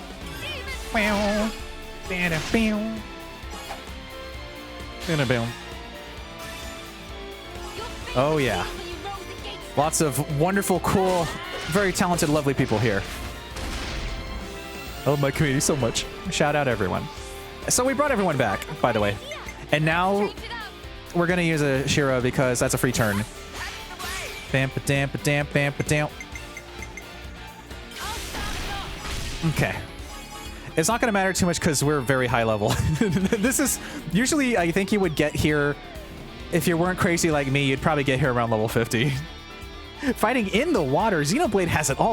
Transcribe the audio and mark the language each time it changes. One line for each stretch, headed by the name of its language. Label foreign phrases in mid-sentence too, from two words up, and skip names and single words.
English: Oh, yeah. Lots of wonderful, cool, very talented, lovely people here. I love my community so much. Shout out everyone. So we brought everyone back, by the way. And now we're going to use a Shira because that's a free turn. Bam-pa-dam-pa-dam-bam-pa-dam. Okay. It's not going to matter too much because we're very high level. This is... Usually, I think you would get here... If you weren't crazy like me, you'd probably get here around level 50. Fighting in the water, Xenoblade has it all.